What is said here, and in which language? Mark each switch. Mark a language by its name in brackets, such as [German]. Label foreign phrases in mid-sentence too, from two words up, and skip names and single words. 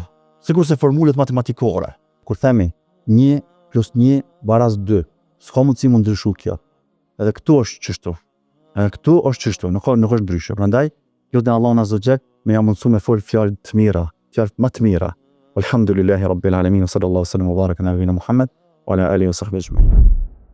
[Albanian] Sikur se formulat matematikore. Kur themi 1 + 1 = 2, s'ka mundësi mund ndryshu kjo. Edhe këtu është çështu. Edhe këtu është çështu, nuk është ndryshe. Prandaj lutem Allahun [Arabic] عز وجل [Albanian] me ja mundësu me fol fjalë të mira, fjalë më të mira. [Arabic] الحمد لله رب العالمين صلى الله عليه وسلم وبارك على نبينا محمد وعلى آله وصحبه أجمعين.